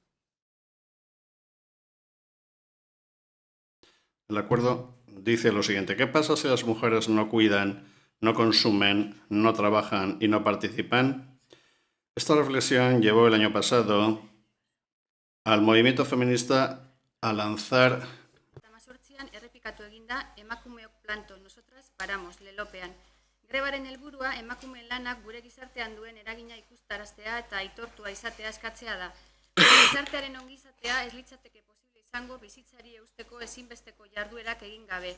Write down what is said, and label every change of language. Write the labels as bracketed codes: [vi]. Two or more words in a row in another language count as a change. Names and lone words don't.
[es] El acuerdo dice lo siguiente: ¿qué pasa si las mujeres no cuidan, no consumen, no trabajan y no participan? Esta reflexión llevó el año pasado al movimiento feminista a lanzar... [eu] Errepikatu eginda emakumeok planto, [es] nosotras paramos, [eu] lelopean. Grebaren helburua emakumeen lanak gure gizartean duen eragina ikustaraztea eta aitortua izatea eskatzea da. Gizartearen ongizatea ez litzateke posible izango bizitzari eusteko ezinbesteko jarduerak egin gabe.